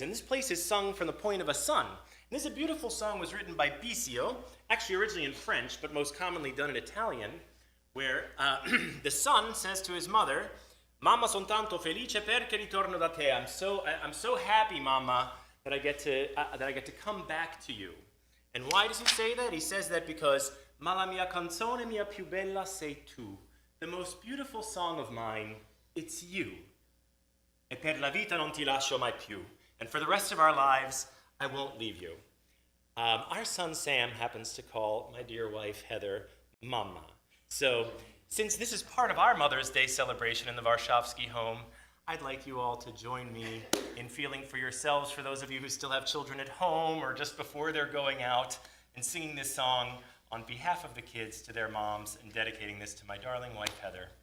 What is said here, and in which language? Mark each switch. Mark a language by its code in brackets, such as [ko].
[en] And this place is sung from the point of a son. And this is a beautiful song was written by Bisio, actually originally in French, but most commonly done in Italian, where the son says to his mother, [it] "Mamma, son tanto felice perché ritorno da te." [en] I'm so happy, Mama, that I get to come back to you. And why does he say that? He says that because [it] "Ma la mia canzone mia più bella sei tu." [en] The most beautiful song of mine, it's you. [it] E per la vita non ti lascio mai più. [en] And for the rest of our lives, I won't leave you. Our son Sam happens to call my dear wife Heather Mama. So, since this is part of our Mother's Day celebration in the Warschawski home, I'd like you all to join me in feeling for yourselves, for those of you who still have children at home or just before they're going out, and singing this song on behalf of the kids to their moms and dedicating this to my darling wife, Heather.